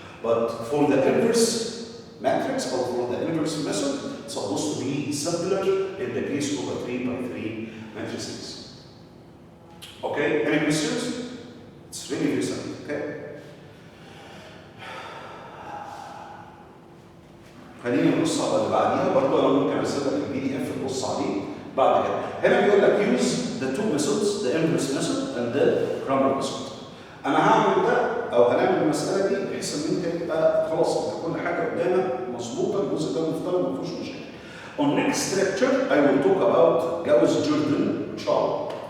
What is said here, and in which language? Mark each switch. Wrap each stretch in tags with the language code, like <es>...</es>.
<en>But for the inverse matrix or for the inverse method, it's supposed to be simpler in the case of a 3 by 3 matrices. Okay, any questions? It's really very simple, okay?</en> <ar>خليني نبص على اللي بعديها برضه انا ممكن ارسل لك البي دي اف تبص عليه بعد كده. هنا بيقول لك</ar> <en>use the two methods, the inverse method and the Cramer method.</en> <ar>انا هعمل ده او هنعمل المساله دي بحيث ان انت تبقى خلاص انت كل حاجه قدامك مظبوطه، الجزء ده مفترض ما فيهوش مشاكل.</ar> <en>On next lecture I will talk about Gauss-Jordan chart.</en>